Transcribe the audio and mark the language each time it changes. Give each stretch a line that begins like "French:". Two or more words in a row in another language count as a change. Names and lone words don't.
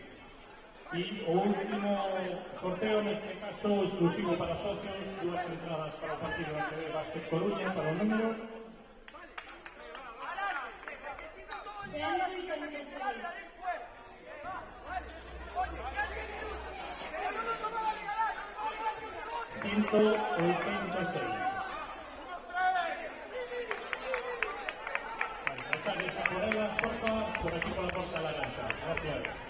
Galician: E o último sorteo, neste caso, exclusivo para socios, dúas entradas para o partido de ACB Básquet Coruña para o número 186.
Spanish: Pasades a por ellas, porfa, por aquí por la puerta de la casa. Gracias.